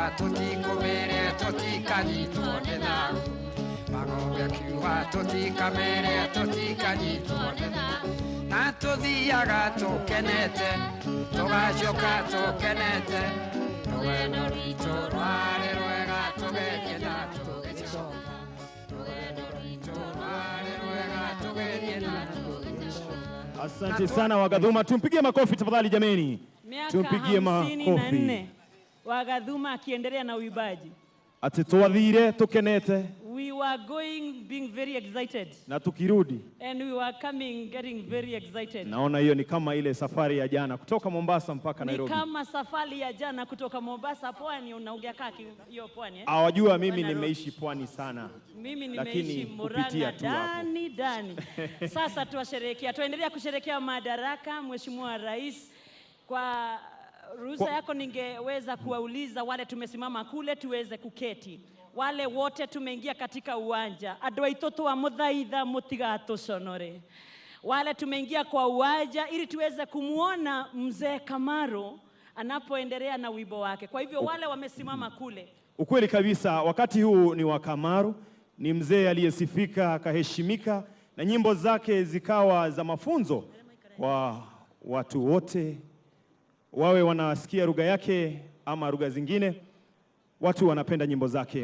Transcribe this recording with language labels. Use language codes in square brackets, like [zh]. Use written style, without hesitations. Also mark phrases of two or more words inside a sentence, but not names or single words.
[ki] tũtikũmĩrĩe tũtikanyitwo nĩ thaahu wa ng'ombe akiuga tũtikamĩrĩe tũtikanyitwo nĩ thaahu na tũthiaga tũkenete tũgacoka tũkenete rũgendo rwitũ rwarĩ rwega tũgĩthiĩ na tũgĩcoka rũgendo rwitũ rwarĩ rwega tũgĩthiĩ na tũgĩcoka. [sw] Asante sana Wagadhuma, tumpigie makofi tafadhali jameni. Tumpigie makofi. Wagadhuma akiendelea na uibaji. [ki] Ati twathire tukenete. [en] We were going being very excited. [sw] Na tukirudi. [en] And we were coming getting very excited. [sw] Naona hiyo ni kama ile safari ya jana kutoka Mombasa mpaka Nairobi. Ni kama safari ya jana kutoka Mombasa pwani unaongea kaki hiyo pwani Hawajua mimi nimeishi pwani sana. Mimi nimeishi Muranga ndani. Sasa tuendelea kusherehekea Madaraka, Mheshimiwa Rais. Kwa ruhusa yako ningeweza kuwauliza wale tumesimama kule tuweze kuketi. Wale wote tumeingia katika uwanja. [ki] Andũ aitũ twamũthaitha mũtigatuconore. [sw] Wale tumeingia kwa uwanja ili tuweze kumuona mzee Kamaro anapoendelea na wimbo wake. Kwa hivyo wale wamesimama kule. Ukweli kabisa, wakati huu ni wa Kamaro, ni mzee aliyesifika akaheshimika na nyimbo zake zikawa za mafunzo kwa watu wote, wawe wanasikia lugha yake ama lugha zingine, watu wanapenda nyimbo zake.